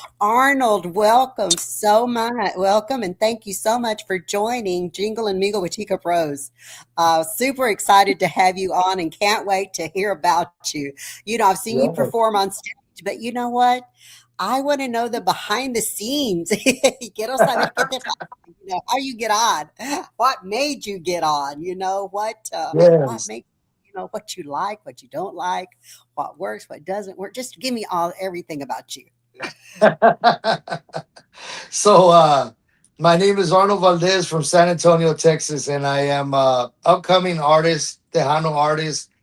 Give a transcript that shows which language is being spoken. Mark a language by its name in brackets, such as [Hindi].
[English] Arnold, welcome so much. Welcome, and thank you so much for joining Jingle and Mingle with Tika Pros. Super excited to have you on and can't wait to hear about you. I've seen you Yeah, perform on stage, but you know what? I want to know the behind the scenes. [Spanish] Quiero saber qué te pasa, [English] how you get on. What made you get on? What yes. makes what you like, what you don't like, what works, what doesn't work. Just give me all everything about you. So my name is Arnold Valdez from San Antonio, Texas, and I am upcoming artist, Tejano artist.